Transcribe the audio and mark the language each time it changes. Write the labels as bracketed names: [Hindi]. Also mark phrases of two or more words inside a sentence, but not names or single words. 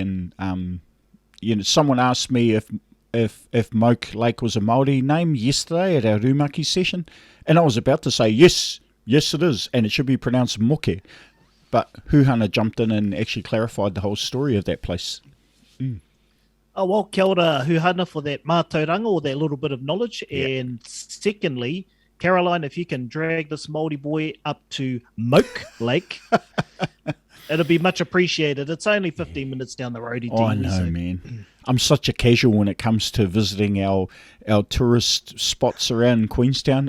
[English] And someone asked me if Moke Lake was a Māori name yesterday at our Rumaki session, and I was about to say yes it is, and it should be pronounced Moke, but Huhana jumped in and actually clarified the whole story of that place. Oh, well, [Māori] kia ora [English] Huhana for that mātauranga, or that little bit of knowledge, and secondly, Caroline, if you can drag this Māori boy up to Moke Lake, it'll be much appreciated. It's only 15 minutes down the road. I know, man. I'm such a casual when it comes to visiting our tourist spots around Queenstown.